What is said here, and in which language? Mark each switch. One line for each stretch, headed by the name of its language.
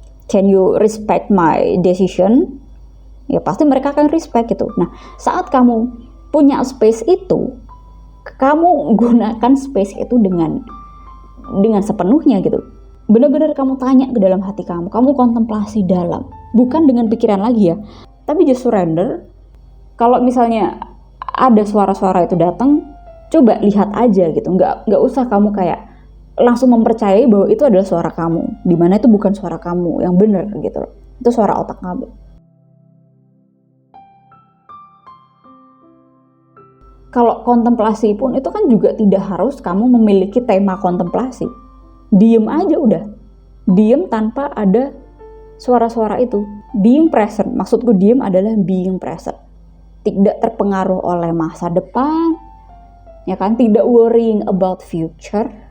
English: Can you respect my decision?
Indonesian: Ya pasti mereka akan respect gitu. Nah, saat kamu punya space itu, kamu gunakan space itu dengan sepenuhnya gitu. Benar-benar kamu tanya ke dalam hati kamu kontemplasi dalam, bukan dengan pikiran lagi ya, tapi
English: just surrender.
Indonesian: Kalau misalnya ada suara-suara itu datang, coba lihat aja gitu, nggak usah kamu kayak langsung mempercayai bahwa itu adalah suara kamu, dimana itu bukan suara kamu yang benar gitu loh, itu suara otak kamu. Kalau kontemplasi pun itu kan juga tidak harus kamu memiliki tema kontemplasi. Diem aja udah. Diem tanpa ada suara-suara itu.
English: Being present.
Indonesian: Maksudku diem adalah
English: being present.
Indonesian: Tidak terpengaruh oleh masa depan. Ya kan?
English: Tidak worrying about future.